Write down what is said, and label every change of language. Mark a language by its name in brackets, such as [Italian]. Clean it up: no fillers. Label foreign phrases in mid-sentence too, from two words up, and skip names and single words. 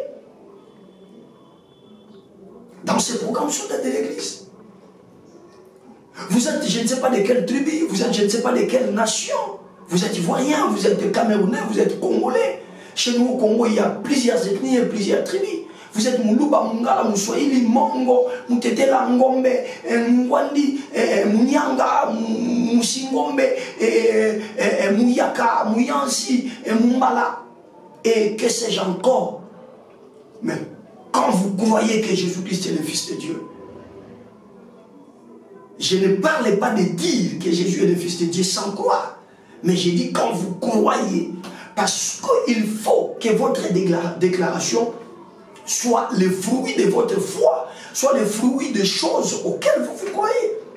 [French] Dans ces programmes soldats de l'Église. Vous êtes, je ne sais pas de quelle tribu, vous êtes, je ne sais pas de quelle nation. Vous êtes ivoirien, vous êtes camerounais, vous êtes congolais. Chez nous au Congo, il y a plusieurs ethnies et plusieurs tribus. Vous êtes Muluba, Mungala, Muswahili, Mongo, Mutetela, Ngombe, Mwandi, Munyanga, Musingombe, Muyaka, Muyansi, Mumbala, et que sais-je encore. Mais quand vous croyez que Jésus-Christ est le Fils de Dieu, je ne parle pas de dire que Jésus est le Fils de Dieu sans croire. Mais j'ai dit quand vous croyez, parce qu'il faut que votre déclaration soit le fruit de votre foi, soit le fruit des choses auxquelles vous croyez.